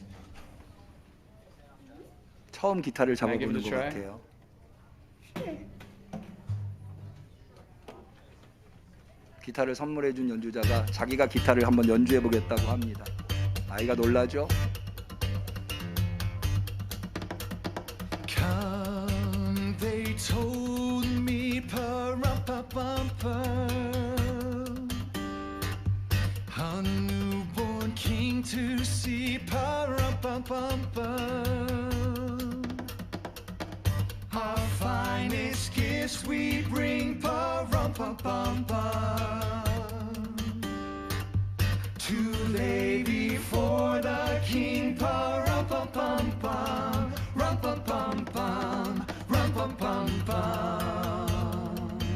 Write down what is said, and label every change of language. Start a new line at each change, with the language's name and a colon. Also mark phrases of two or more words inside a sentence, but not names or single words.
Korean: 처음 기타를 잡아보는 것 같아요. 기타를 선물해 준 연주자가 자기가 기타를 한번 연주해 보겠다고 합니다. 아이가 놀라죠?
English: Come, they told me, pa-rum-pa-pum-pum, a newborn king to see, pa-rum-pum-pum-pum. Our finest gifts we bring, pa-rum-pum-pum-pum, to lay before the king, pa-rum-pum-pum-pum, rum-pum-pum-pum, rum-pum-pum-pum.